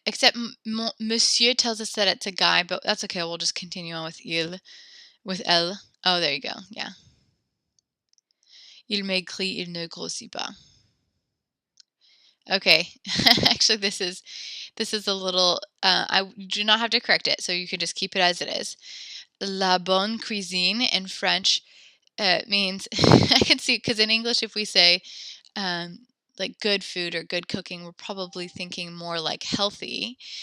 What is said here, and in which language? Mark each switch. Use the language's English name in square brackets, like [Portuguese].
[English] Except monsieur tells us that it's a guy, but that's okay. We'll just continue on with il, with elle. Oh, there you go. Yeah. [French] Il maigrit, il ne grossit pas. [English] Okay. Actually, this is a little. I do not have to correct it, so you can just keep it as it is. La bonne cuisine in French means I can see because in English, if we say like good food or good cooking, we're probably thinking more like healthy.